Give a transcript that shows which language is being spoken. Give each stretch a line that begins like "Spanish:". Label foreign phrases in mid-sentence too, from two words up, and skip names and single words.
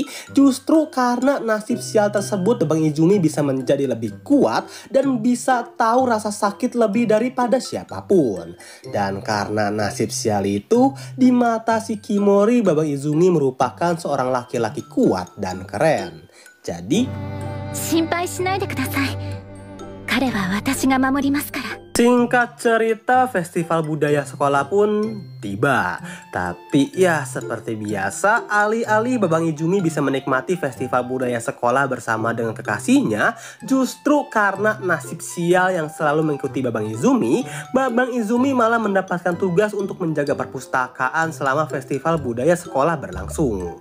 Indonesian: Justru karena nasib sial tersebut Babang Izumi bisa menjadi lebih kuat dan bisa tahu rasa sakit lebih daripada siapapun. Dan karena nasib sial itu, di mata Shikimori Babang Izumi merupakan seorang laki-laki kuat dan keren. Jadi,
Japanese: 心配しないでください。彼は私が守りますから。
Indonesian: singkat cerita, festival budaya sekolah pun tiba. Tapi ya seperti biasa, alih-alih Babang Izumi bisa menikmati festival budaya sekolah bersama dengan kekasihnya, justru karena nasib sial yang selalu mengikuti Babang Izumi malah mendapatkan tugas untuk menjaga perpustakaan selama festival budaya sekolah berlangsung.